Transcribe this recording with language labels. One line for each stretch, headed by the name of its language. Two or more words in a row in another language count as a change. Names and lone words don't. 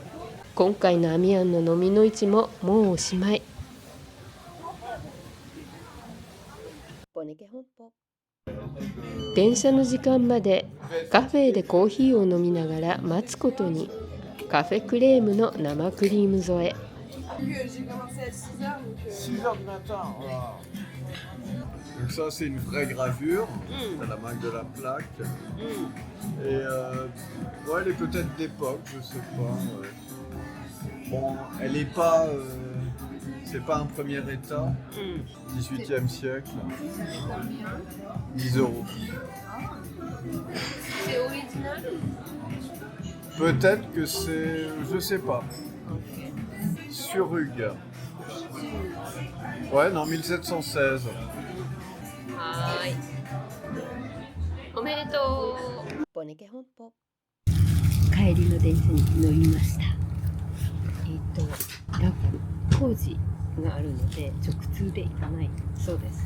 Japanese: 今回のアミアンの飲みの市ももうおしまい。電車の時間までカフェでコーヒーを飲みながら待つことに。カフェクレームの生クリーム添え。
French: 6 heures du matin, voilà. Donc ça c'est une vraie gravure, t'as la marque de la plaque. Et ouais, elle est peut-être d'époque, je sais pas. Ouais. Bon, elle est pas, c'est pas un premier état, 18e siècle. 10 €. C'est original? Peut-être que c'est, je sais pas. Sur Hugues. Ouais, non, 1716.
Japanese: おめでとう。ポネケ本舗。帰りの電車に乗りました。なんか工事があるので直通で行かないそうです。